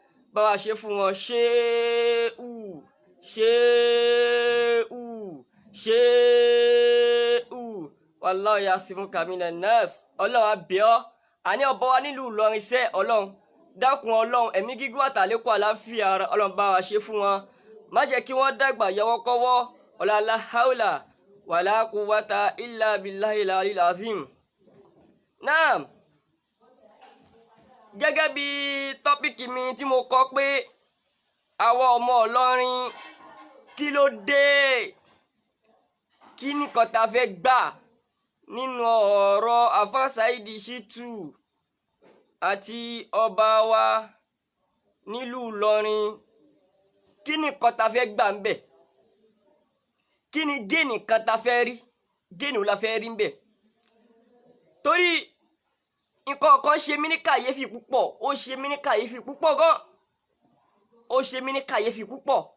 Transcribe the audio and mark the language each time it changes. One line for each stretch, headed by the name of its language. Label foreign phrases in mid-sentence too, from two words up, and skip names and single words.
Yoruba: Ṣéhù
Arabic: والله يعصمك من الناس
Yoruba: ọlọ́run abẹ́ọ́ àní ọba wa nílùú Ìlọrin iṣẹ́ ọlọ́run dákun ọlọ́run ẹ̀mí gígùn àtàlékún àláfíà ara ọlọ́run bá wa ṣe fún wọn má jẹ́ kí wọ́n dàgbà yọwọ́kọ́wọ́
Arabic: لا حول ولا قوة إلا بالله العلي العظيم.
Yoruba: Náà gẹ́gẹ́ bí tọ́pìkì mi tí mo kọ pé àwọn ọmọ Ìlọrin kí ló dé kí nìkan ta fẹ́ gbà nínú ọ̀rọ̀ Àfà Saheed Shittu àti ọba wa nílùú Ìlọrin kí nìkan ta fẹ́ gbà ń bẹ̀ kí ni géènì kan ta fẹ́ rí géènì la fẹ́ rí ń bẹ̀ torí nǹkan kan ṣe mí ní kàyéfì púpọ̀ ó ṣe mí ní kàyéfì púpọ̀ gan ó ṣe mí ní kàyéfì púpọ̀